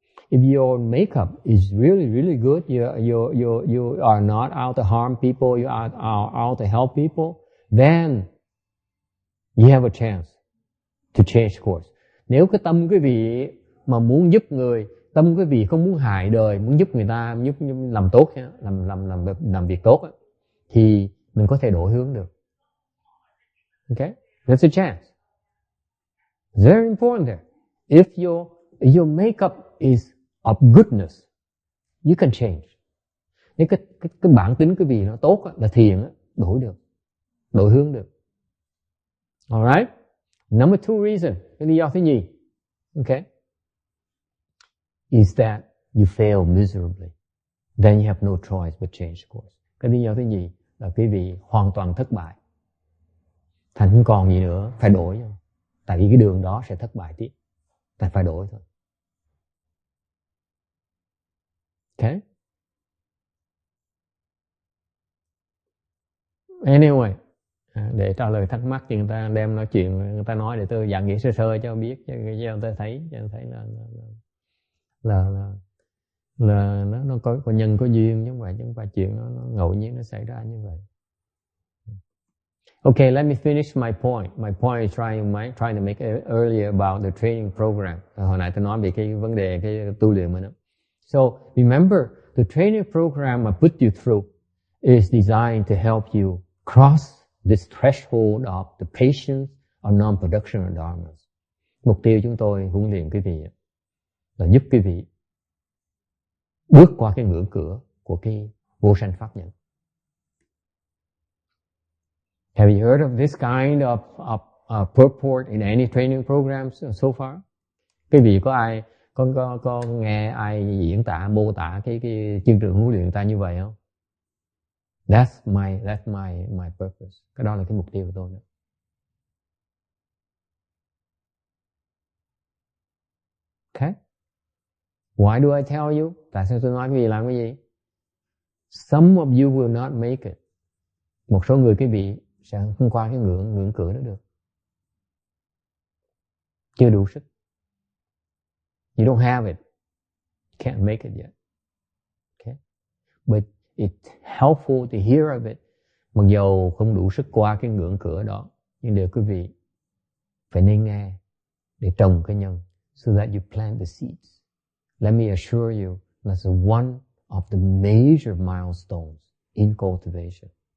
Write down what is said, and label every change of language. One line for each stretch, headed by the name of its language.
English: If your makeup is really good, you are not out to harm people, you are out to help people, then you have a chance to change course.
Vietnamese: Nếu cái tâm quý vị mà muốn giúp người, tâm quý vị không muốn hại đời, muốn giúp người ta, giúp làm tốt, làm việc tốt, thì mình có thể đổi hướng được.
English: Okay, that's a chance. Very important there. If your makeup is of goodness, you can change.
Vietnamese: Nếu cái bản tính quý vị nó tốt là thiện, đổi được, đổi hướng được.
English: Alright. Number two reason,
Vietnamese: cái lý do thứ nhì,
English: okay, is that you fail miserably. Then you have no choice but change course.
Vietnamese: Cái lý do thứ nhì là quý vị hoàn toàn thất bại. Thành không còn gì nữa, phải đổi thôi. Tại vì cái đường đó sẽ thất bại tiếp. Tại phải đổi thôi. Okay? Anyway, để trả lời thắc mắc thì người ta đem nói chuyện, người ta nói để tôi giảng nghĩa sơ cho biết, cho người ta thấy là là nó có nhân có duyên, chứ không phải chuyện nó ngẫu nhiên nó xảy ra như vậy.
English: Okay, let me finish my point. My point is trying to make it earlier about the training program.
Vietnamese: Hồi nãy tôi nói về cái vấn đề cái tu luyện mình đó.
English: So remember, the training program I put you through is designed to help you cross this threshold of the patience or non-production of dharma.
Vietnamese: Mục tiêu chúng tôi huấn luyện quý vị là giúp quý vị bước qua cái ngưỡng cửa của cái vô sanh pháp nhẫn.
English: Have you heard of this kind of purport in any training programs so far?
Vietnamese: Quý vị có nghe ai diễn tả mô tả cái chương trình huấn luyện ta như vậy không?
English: That's my purpose.
Vietnamese: Cái đó là cái mục tiêu của tôi đó.
English: Okay. Why do I tell you?
Vietnamese: Tại sao tôi nói quý vị làm cái gì?
English: Some of you will not make it.
Vietnamese: Một số người quý vị sẽ không qua cái ngưỡng cửa đó được. Chưa đủ sức.
English: You don't have it. Can't make it yet. Okay. But it's helpful to hear of it.
Vietnamese: Mặc dầu không đủ sức qua cái ngưỡng cửa đó, nhưng điều quý vị phải nên nghe để trồng cái nhân,
English: so that you plant the seeds. Let me assure you, that's one of the major milestones in cultivation.